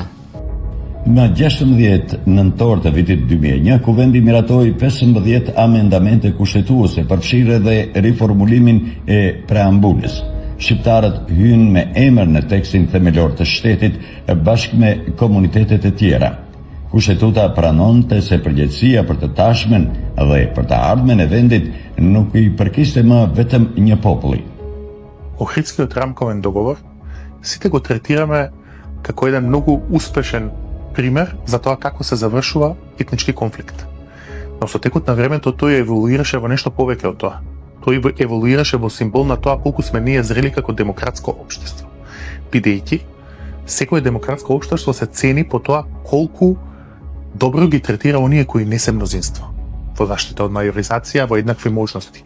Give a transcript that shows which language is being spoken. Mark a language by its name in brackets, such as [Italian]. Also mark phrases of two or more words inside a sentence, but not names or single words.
[Albanian] Në 16 nëntor të vitit 2001, Kuvendi miratoi 15 amendamente kushtetuese, përfshirë edhe riformulimin e preambulës. Shqiptarët hynë me emër në tekstin themelor të shtetit bashkë me komunitetet e tjera. Kushtetuta pranonte se përgjegjësia për të tashmen dhe për të ardhmen e vendit nuk i përkiste më vetëm një populli. [Macedonian] Охридскиот рамковен договор сите го третираме како еден многу успешен пример за тоа како се завршува етнички конфликт. Но со текот на времето тој еволуираше во нешто повеќе од тоа. Тој еволуираше во символ на тоа колку сме ние зрели како демократско општество, бидејќи секое демократско општество се цени по тоа колку добро ги третира оние кои не се мнозинство во заштита од мајоризација, во еднакви можности.